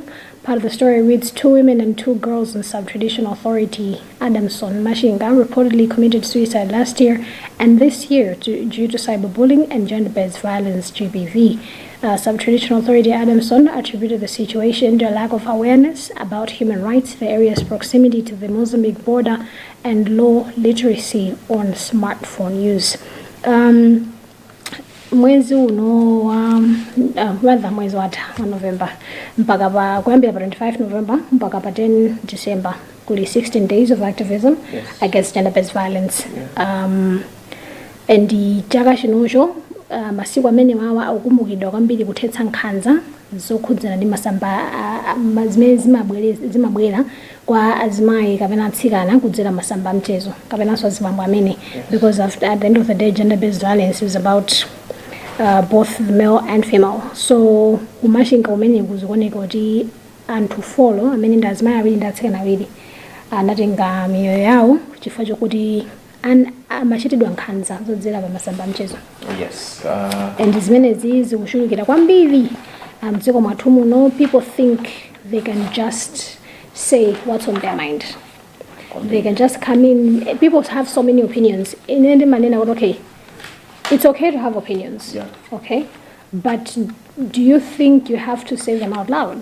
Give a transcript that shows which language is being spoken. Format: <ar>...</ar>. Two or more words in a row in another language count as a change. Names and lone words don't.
<en>Part of the story reads, 2 women and 2 girls in sub-traditional authority Adamson, Machinga, reportedly committed suicide last year and this year due to cyberbullying and gender-based violence, GBV. Sub-traditional authority Adamson attributed the situation to a lack of awareness about human rights, the area's proximity to the Mozambique border, and low literacy on smartphone use.</en> <ny>Mwezi uno rather mwezi wa November mpaka pa kuyambira pa 25 November mpaka pa 10 December kuli</ny> <en>16 days of activism against gender-based violence.</en> <ny>And chaka chinocho masiku amene wawa akukumbukidwa kwambiri kuthetsa nkhanza zokhudzana ndi masamba zimene zimabwera kwa azimayi kapena atsikana kudzera masamba amchezo kapenanso azimambo amene,</ny> <en>because at the end of the day gender-based violence is about both the male and female.</en> <ny>So kumachinga umene kuzikuoneka kuti anthu folo amene ndi azimayi awiri ndi atsikana awiri anatenga miyoyo yawo chifukwa chokuti amachitidwa nkhanza zodzera pa masamba amchezo.</ny> <en>Yes.</en> <ny>And zimenezi zikuchulukira kwambiri mdziko mwathu muno.</ny> <en>People think they can just say what's on their mind. They can just come in. People have so many opinions. In any manner, okay, it's okay to have opinions. Yeah. Okay, but do you think you have to say them out loud?</en>